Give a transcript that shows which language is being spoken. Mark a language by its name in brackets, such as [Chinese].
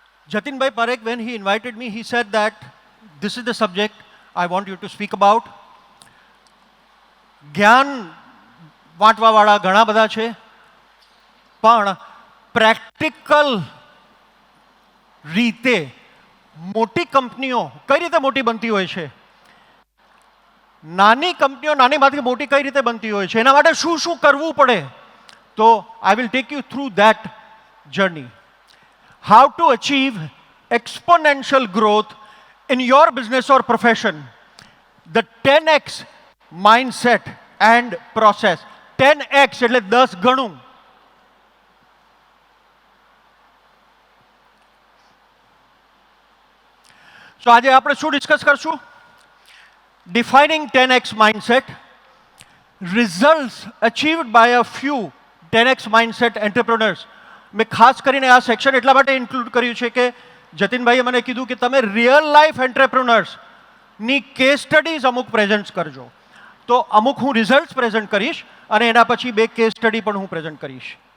[English] Jatinbhai Parekh, when he invited me, he said that this is the subject I want you to speak about. [Gujarati] જ્ઞાન વાંટવાવાળા ઘણા બધા છે, પણ practical રીતે મોટી કંપનીઓ કઈ રીતે મોટી બનતી હોય છે, નાની કંપનીઓ નાનીમાંથી મોટી કઈ રીતે બનતી હોય છે, એના માટે શું શું કરવું પડે, તો [English] I will take you through that journey. How to achieve exponential growth in your business or profession. The 10x mindset and process. [Gujarati] 10x એટલે 10 ગણું. So આજે આપણે શું ડિસ્કસ કરશું? [English] Defining 10x mindset, results achieved by a few 10x mindset entrepreneurs. [Gujarati] મેં ખાસ કરીને આ સેક્શન એટલા માટે ઇન્ક્લુડ કર્યું છે કે જતિનભાઈએ મને કીધું કે તમે રિયલ લાઈફ એન્ટરપ્રેન્યોર્સની કેસ સ્ટડીઝ અમુક પ્રેઝન્ટ કરજો. તો અમુક હું રિઝલ્ટ્સ પ્રેઝન્ટ કરીશ અને એના પછી 2 કેસ સ્ટડી પણ હું પ્રેઝન્ટ કરીશ.